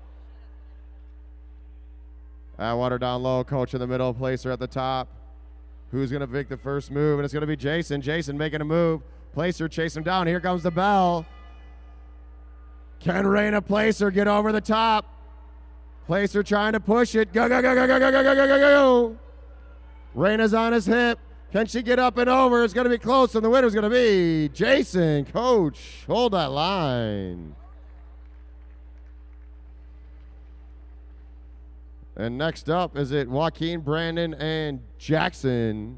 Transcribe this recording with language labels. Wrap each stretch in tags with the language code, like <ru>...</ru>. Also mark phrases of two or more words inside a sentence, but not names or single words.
<en>Atwater down low, Coach in the middle, Placer at the top. Who's going to make the first move? And it's going to be Jason. Jason making a move. Placer chase him down. Here comes the bell. Can Raina Placer get over the top? Placer trying to push it. Go, go, go, go, go, go, go, go, go, go, go. Raina's on his hip. Can she get up and over? It's going to be close, and the winner's going to be Jason. Coach, hold that line. And next up, is it Joaquin, Brandon, and Jackson?</en>